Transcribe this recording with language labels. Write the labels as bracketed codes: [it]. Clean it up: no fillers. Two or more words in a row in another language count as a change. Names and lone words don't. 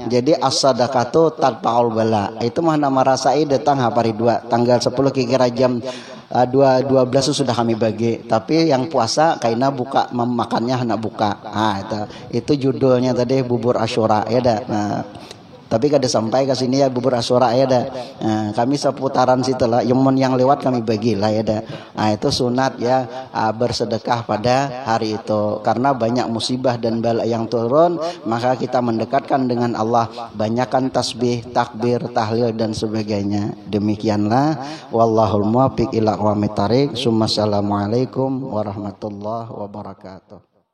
[bjn] Jadi [ar] الصدقة تدفع البلاء. [bjn] Itu mah nama rasai datang hari 2 tanggal 10 kira jam 12 sudah kami bagi. Tapi yang puasa kaina buka memakannya hendak buka. Itu judulnya tadi bubur Asyura ya dah. Tapi kada sampai ke sini ya bubur Asyura ya dah. Kami seputaran situ lah. Yang lewat kami bagi lah ya dah. [id] Itu sunat ya, bersedekah pada hari itu. Karena banyak musibah dan bala yang turun, maka kita mendekatkan dengan Allah. Banyakkan tasbih, takbir, tahlil dan sebagainya. Demikianlah. [ar] والله الموفق إلى أقوم الطريق. السلام عليكم ورحمة الله وبركاته.